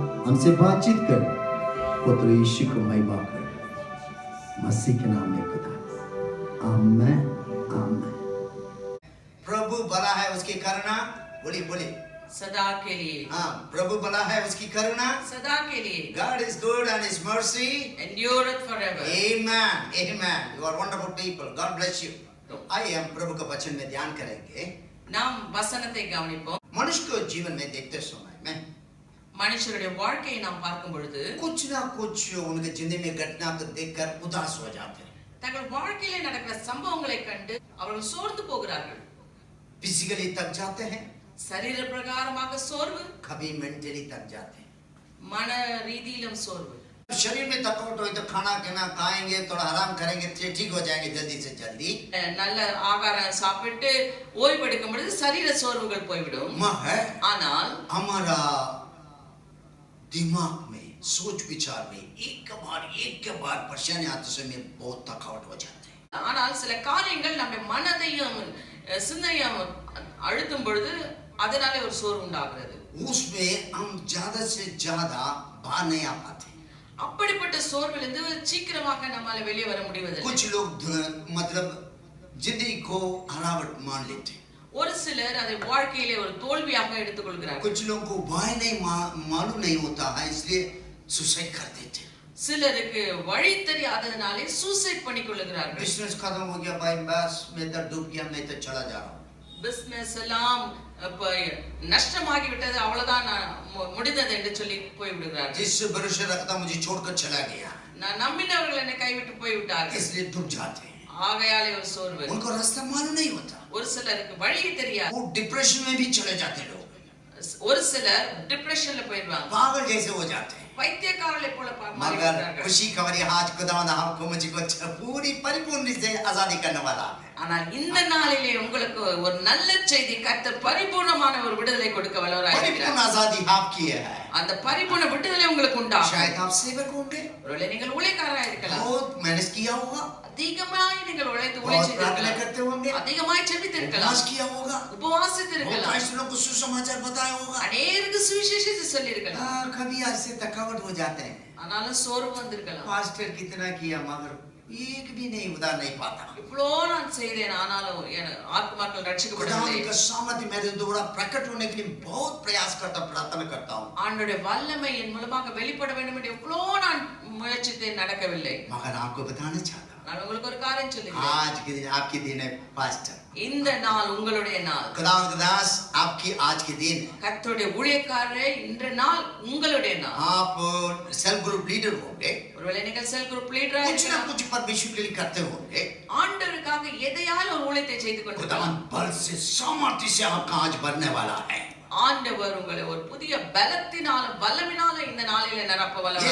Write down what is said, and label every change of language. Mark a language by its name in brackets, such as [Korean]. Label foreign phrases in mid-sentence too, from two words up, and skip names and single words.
[Hindi] हमसे बातचीत कर, पुत्र यीशु को महिमा कर, मसीह के नाम में खुदा, आमीन आमीन। प्रभु भला है, उसकी करुणा, बोली बोली, सदा के लिए। हाँ, प्रभु भला है, उसकी करुणा सदा के लिए। [English] God is good and His mercy endureth forever. Amen, amen. You are wonderful people. God bless you. [Hindi] तो आइए हम प्रभु का वचन में ध्यान करेंगे। [Tamil] நாம் வசனத்தை கவனிப்போம்। [Hindi] मनुष्य को जीवन में देखते समय में [Tamil] மனுஷருடைய வாழ்க்கையை நாம் பார்க்கும் பொழுது [Hindi] कुछ ना कुछ उनके जिंदगी में घटना को देखकर उदास हो जाते हैं। [Tamil] தங்கள் வாழ்க்கையிலே நடக்கிற சம்பவங்களை கண்டு அவர்கள் சோர்ந்து போகிறார்கள்। [Hindi] फिजिकली थक जाते हैं, [Tamil] சரீர பிரகாரமாக சோர்வு, [Hindi] कभी मेंटली थक जाते हैं। [Tamil] மன ரீதியிலும் சோர்வு। [Hindi] शरीर में थकावट हो तो खाना खाना खाएंगे, थोड़ा आराम करेंगे तो ठीक हो जाएंगे जल्दी से जल्दी। [Tamil] நல்ல ஆகாரம் சாப்பிட்டு ஓய்வெடுக்கும் பொழுது சரீர சோர்வுகள் போய்விடும். [Hindi] है [Tamil] ஆனால் [Hindi] हमारा दिमाग में सोच विचार में एक के बार परेशानी आते समय बहुत थकावट हो जाते हैं। [Tamil] ஆனால் சில காரியங்கள் நம்ம மனதையும் சிந்தையும் அழுத்தும் பொழுது அதனால ஒரு சோர்வு உண்டாகிறது. [Hindi] उसमें हम ज्यादा से ज्यादा बाहर नहीं आ पाते। [Tamil] அப்படிப்பட்ட சோர்விலிருந்து சீக்கிரமாக நம்மால வெளியே வர முடிவதில்லை. [Hindi] कुछ लोग मतलब जिंदगी को हरावट मान लेते हैं। [Tamil] ஒரு சிலர் அதை வாழ்க்கையிலே ஒரு தோல்வியாக எடுத்துக்கொள்கிறார்கள். [Hindi] कुछ लोगों को वही नहीं मालूम नहीं होता है, इसलिए सुसाइड कर देते हैं। [Tamil] சிலருக்கு வழி தெரியாததனாலே சூசைட் பண்ணிக்கொள்கிறார்கள். [Hindi] बिजनेस खत्म हो गया भाई, बस मैं तो डूब गया, मैं तो चला जा रहा हूँ। [Tamil] பிசினஸ் எல்லாம் நஷ்டமாகி விட்டது, அவ்வளவுதான் முடிந்தது என்று சொல்லி போய் விடுகிறார்கள். [Hindi] जिस भरोसे रखता मुझे छोड़कर चला गया, [Tamil] நான் நம்பினவர்கள் என்னை கைவிட்டு போய் விட்டார்கள், [Hindi] इसलिए डूब जाते हैं। [Tamil] ஆகையாலே ஒரு சோர்வு. [Hindi] उनको रास्ता मालूम नहीं होता, [Tamil] ஒரு சிலருக்கு வழி தெரியாது, [Hindi] वो डिप्रेशन में भी चले जाते लोग, [Tamil] ஒரு சிலர் டிப்ரெஷன்ல போயிடுவாங்க, [Hindi] पागल जैसे हो जाते हैं। [Tamil] பைத்தியக்காரர்களை போல [Hindi] मगर [Tamil] மாறிவிடுகிறார்கள். [Hindi] खुशी खबरी आज खुदावंद आपको मुझको पूरी परिपूर्ण से आजादी करने वाला है। [Tamil] ஆனால் இந்த நாளிலே உங்களுக்கு ஒரு நல்ல செய்தி, கர்த்தர் பரிபூர்ணமான ஒரு விடுதலை கொடுக்க வல்லவராய் [Hindi] परिपूर्ण [Tamil] இருக்கிறார். [Hindi] आजादी आपकी है। [Tamil] அந்த பரிபூர்ண விடுதலை உங்களுக்கு உண்டாகும். [Hindi] शायद आप सेवक होंगे, [Tamil] ஒருவேளை நீங்கள் ஊழியக்காரராய் இருக்கலாம், [Hindi] बहुत मेहनत किया होगा, [Tamil] அதிகமாய் நீங்கள் உழைத்து [Hindi] बहुत प्रार्थना [Tamil] உழைச்சிருக்கலாம், [Hindi] करते होंगे, [Tamil] அதிகமாய் ஜெபித்திருக்கலாம், [Hindi] उपवास किया होगा, [Tamil] உபவாசித்து [Hindi] बहुत [Tamil] இருக்கலாம், [Hindi] ऐसे लोगों को सुसमाचार बताया होगा। [Tamil] அநேருக்கு சுவிசேஷத்தை சொல்லி இருக்கலாம், [Hindi] कभी ऐसे थकावट हो जाते हैं, [Tamil] ஆனாலும் சோர்வு வந்திருக்கலாம். [Hindi] पास्टर कितना किया मगर एक भी नहीं उदार नहीं पाता। [Tamil] இவ்வளோ நான் செய்தேன், ஆனாலும் என் ஆத்மாக்கள் ரட்சிக்கப்படவில்லை. [Hindi] खुदावंद का सामर्थ्य मेरे द्वारा प्रकट होने के लिए बहुत प्रयास करता, प्रार्थना करता हूँ, [Tamil] ஆண்டவருடைய வல்லமை என் மூலமாக வெளிப்பட வேண்டும் என்று எவ்வளோ நான் முயற்சித்தேன், நடக்கவில்லை. [Hindi] मगर आपको बताना चाहता हूँ, [Tamil] நான் உங்களுக்கு ஒரு காரியம் சொல்லுகிறேன். [Hindi] आज के दिन आपके दिन है पास्टर, [Tamil] இந்த நாள் உங்களுடைய நாள். [Hindi] खुदावंद दास आपकी आज के दिन है। [Tamil] கர்த்தருடைய ஊழியக்காரரே, இன்ற நாள் உங்களுடைய நாள். [Hindi] आप [English] self group leader [Hindi] होंगे, [Tamil] ஒருவேளை நீங்கள் [English] cell group [Tamil] லீடரா [Hindi] कुछ ना [Tamil] இருக்கலாம், [Hindi] कुछ परमेश्वर के लिए करते होंगे। [Tamil] ஆண்டவருக்காக எதையாலும் ஒரு ஊழியத்தை செய்து கொண்டிருக்கலாம். [Hindi] खुदावंद बल से सामर्थ्य से आपका आज भरने वाला है। [Tamil] ஆண்டவர் உங்களை ஒரு புதிய பலத்தினால வல்லமினால இந்த நாளிலே நிரப்ப வல்லவராய்